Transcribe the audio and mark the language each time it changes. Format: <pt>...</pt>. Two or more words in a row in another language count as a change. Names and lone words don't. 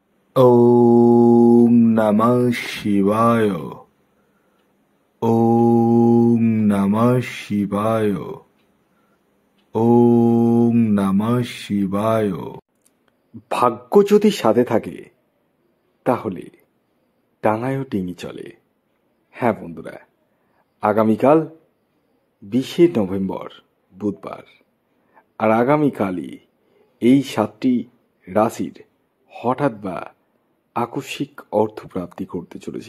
<sa>ওম নমঃ শিবায়। ওম নমঃ শিবায়। ওম নমঃ শিবায়।</sa> <bn>ভাগ্য যদি সাথে থাকে তাহলে ডাঙায়ও ডিঙি চলে। হ্যাঁ বন্ধুরা, আগামীকাল 20শে নভেম্বর বুধবার, আর আগামীকালই এই 7টি রাশির হঠাৎ বা আকস্মিক অর্থপ্রাপ্তি করতে চলেছে।</bn>